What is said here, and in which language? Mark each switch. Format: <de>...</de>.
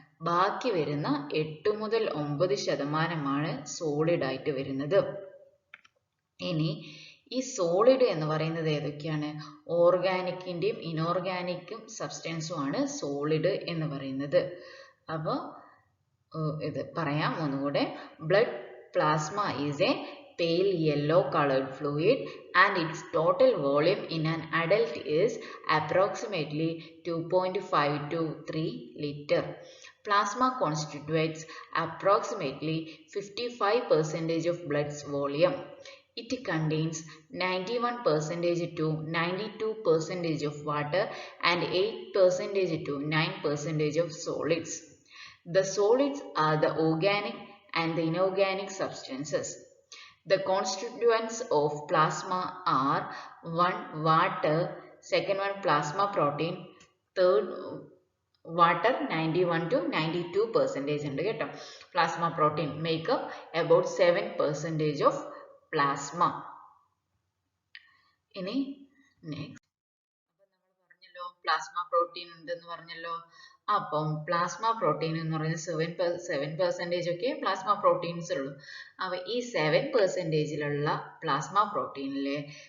<ml>ബാക്കി വരുന്ന 8 മുതൽ 9% സോളിഡ് ആയിട്ട് വരുന്നത്. ഇനി ഈ സോളിഡ് എന്ന് പറയുന്നത് ഏതൊക്കെയാണ്? ഓർഗാനിക്കിന്റെയും ഇനോർഗാനിക്കും സബ്സ്റ്റൻസും ആണ് സോളിഡ് എന്ന് പറയുന്നത്. അപ്പോൾ ഇത് പറയാം ഒന്നുകൂടെ.</ml> <en>Blood plasma is a pale yellow colored fluid and its total volume in an adult is approximately 2.5 to 3 liter. Plasma constitutes approximately 55% of blood's volume. It contains 91% to 92% of water and 8% to 9% of solids. The solids are the organic and the inorganic substances. The constituents of plasma are 1. Water, second one plasma protein, third water 91 to 92%</en> <ml>ഉണ്ട് കേട്ടോ.</ml> <en>Plasma protein make up about 7% of plasma.</en> <ml>ഇനി next പറഞ്ഞല്ലോ plasma protein ഉണ്ടെന്ന് പറഞ്ഞല്ലോ. അപ്പം plasma protein എന്ന് പറയുന്നത് 7% ഒക്കെ പ്ലാസ്മ പ്രോട്ടീൻസ് ഉള്ളൂ. അപ്പൊ ഈ 7%ലുള്ള പ്ലാസ്മ പ്രോട്ടീനിലെ</ml>